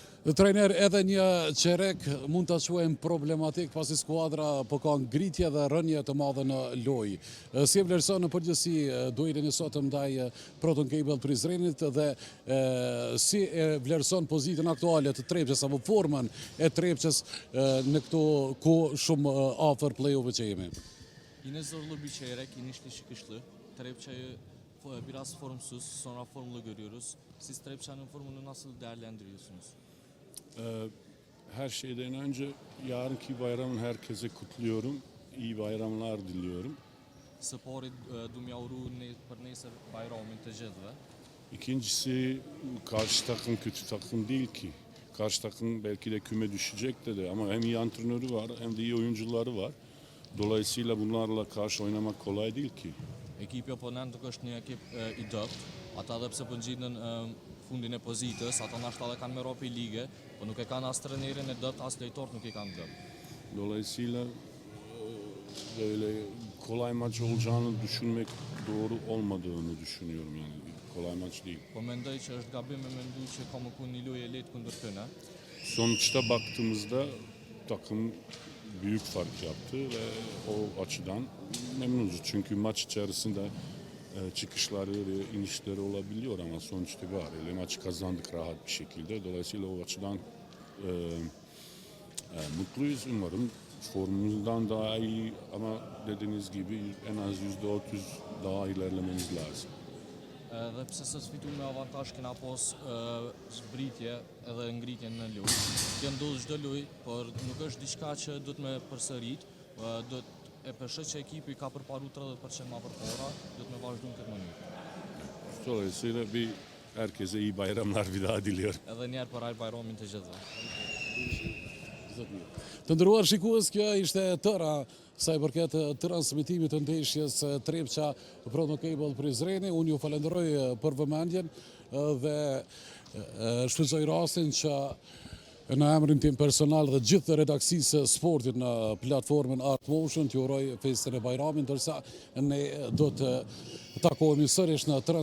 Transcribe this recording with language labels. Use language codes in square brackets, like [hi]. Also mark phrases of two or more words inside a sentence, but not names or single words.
[sq] Trajner, edhe një qerek mund të quajmë problematik pasi skuadra po ka ngritje dhe rënje të madhe në lojë. Si e vlerëson në përgjithësi duelin e sotëm ndaj Proton Cable Prizrenit dhe si e vlerëson pozitën aktuale të Trepçës apo formën e Trepçës në këto kohë shumë afër play-off-ve që jemi? [tr] Yine zorlu bir çeyrek, inişli çıkışlı. Trepça'yı biraz formsuz, sonra formlu görüyoruz. Siz Trepça'nın formunu nasıl değerlendiriyorsunuz? Her şeyden önce yarınki bayramın herkese kutluyorum. İyi bayramlar diliyorum. [sq] Së pari du m'ja uru për nesër bajramin të gjithëve. [tr] İkincisi karşı takım kötü takım değil ki. Karşı takım belki de küme düşecek de ama hem iyi antrenörü var hem de iyi oyuncuları var. Dolayısıyla bunlarla karşı oynamak kolay değil ki. [sq] Ekipi oponent nuk është një ekip i dobët. Ata edhe pse po ngjiten fundin e pozitës, ata nashta edhe kanë me ropi lige, po nuk e kanë as trenerin e dobët, as lojtarët nuk i kanë dobët. [tr] Dolayısıyla böyle kolay maç olacağını düşünmek doğru olmadığını düşünüyorum yani. Kolay maç değil. [sq] Po mendoj që është gabim me mendu që ka më kun një lojë e lehtë kundër tyne. [tr] Sonuçta baktığımızda takım büyük fark yaptı ve o açıdan memnunuz. Çünkü maç içerisinde çıkışları ve inişleri olabiliyor ama sonuç itibariyle maçı kazandık rahat bir şekilde. Dolayısıyla o açıdan mutluyuz. Umarım formumuzdan daha iyi ama dediğiniz gibi en az %30 daha ilerlememiz lazım. [sq] Dhe pse sot fitu me avantazh kena pas zbritje edhe ngritje në lojë. Kjo ndodh çdo lojë, por nuk është diçka që duhet me përsërit. Do e përshë që ekipi ka përparu 30% ma përpara, do të me vazhdu në këtë mënyrë. [tr] Dolayısıyla herkese iyi bayramlar bir daha diliyorum. [sq] Edhe njerë për ajë bajramin të gjithëve. Të nderuar shikues, kjo ishte tëra sa i përket transmitimit të ndeshjes Trepça Proton Cable Prizreni. Unë ju falenderoj për vëmendjen dhe shfrytëzoj rastin që në emrin tim personal dhe gjithë redaksisë sportit në platformën Art Motion t'ju uroj festën e bajramit, ndërsa ne do të takohemi sërish në transmitime tjera.